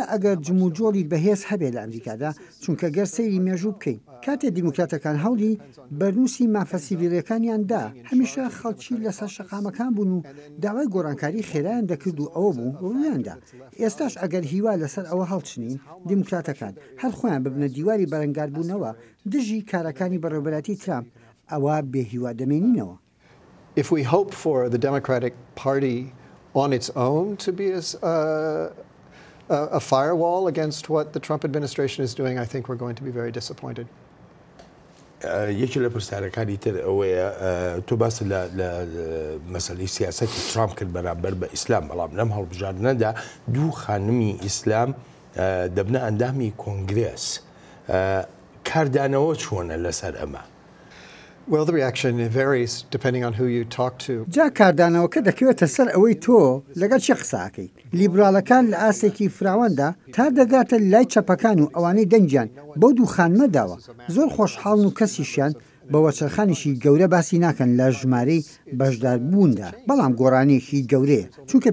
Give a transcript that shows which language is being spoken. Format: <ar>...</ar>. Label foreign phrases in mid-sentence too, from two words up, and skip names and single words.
<ckb>ئەگەر جموجۆڵی بەهێز هەبێت لە ئەمریکادا چونکە گەر سەیری مێژوو بکەین کاتێ دیموکراتەکان هەوڵی بەرنووسی مافە سیڤیلەکانیاندا هەمیشە خەڵکی لەسەر شەقامەکان بوون و داوای گۆڕانکاری خێرایان دەکرد و ئەوە بوو ڕوویاندا ئێستاش ئەگەر هیوا لەسەر ئەوە هەڵچنین دیموکراتەکان هەر خۆیان ببنە دیواری بەرەنگاربوونەوە دژی کارەکانی بەڕێوەبەرەتی ترامپ ئەوە بێهیوا دەمێنینەوە</ckb> <en>If we hope for the Democratic Party on its own to be a firewall against what the Trump administration is doing, I think we're going to be very disappointed.</en> <ckb>یەکی لە پرسیارەکانی تر ئەوەیە تۆ باس لە مەسەلەی سیاسەتی ترامپ کرد بەرامبەر بە ئیسلام بەڵام لەم هەڵبژاردنەدا دوو خانمی ئیسلام دەبنە ئەندامی کۆنگرێس کاردانەوە چۆنە لەسەر ئەمە</ckb> <en>Well, the reaction varies depending on who you talk to.</en> <ckb>جا کاردانەوەکە دەکەوێتە سەر ئەوەی تۆ لەگەڵ چی قساکەی لیبرالەکان لە ئاسێکی فراواندا تا دەگاتە لای چەپەکان و ئەوانەی دەنگیان بەو دوو خانمەداوە زۆر خۆشحاڵن و کەسیشیان بەوە چرخانیشی گەورە باسی ناکەن لە ژمارەی بەشداربووندا بەڵام گۆڕانێکی گەورەیە چونکە</ckb>